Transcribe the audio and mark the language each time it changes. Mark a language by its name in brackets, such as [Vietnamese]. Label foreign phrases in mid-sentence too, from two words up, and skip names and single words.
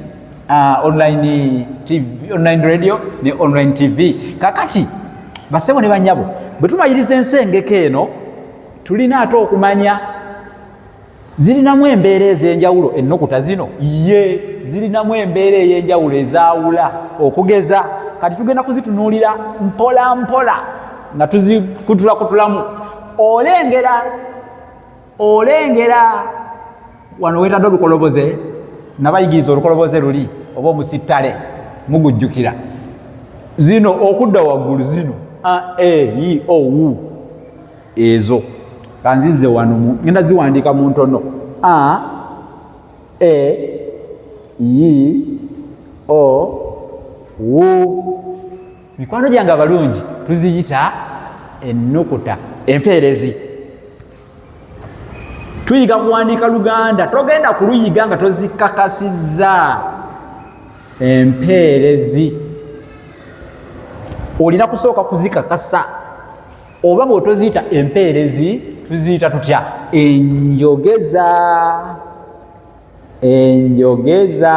[English] TV, online radio [Ganda] ne [English] online TV [Ganda] kakati basebo ne banyabo bwe tumayiriza ensengeko eno tulina ate okumanya zirinamu embeera ez'enjawulo ennukuta zino zirinamu embeera ey'enjawulo ezaawula okugeza kati tugenda kuzitunuulira mpola mpola nga tuzikutulakutulamu olengera wano weetadde olukoloboze nabayigiriza olukoloboze luli oba omusittale mugujjukira zino okudda waggulu zino i o u ezo kanzize wano ngenda ziwandiika mu ntono i o u mikwano gyange abalungi tuziyita ennukuta empeerezi tuyiga kuwandiika Luganda togenda kuluyiga nga tozikakasizza empeerezi olina kusooka kuzikakasa oba bw'otoziyita empeerezi tuziyita tutya enjogeza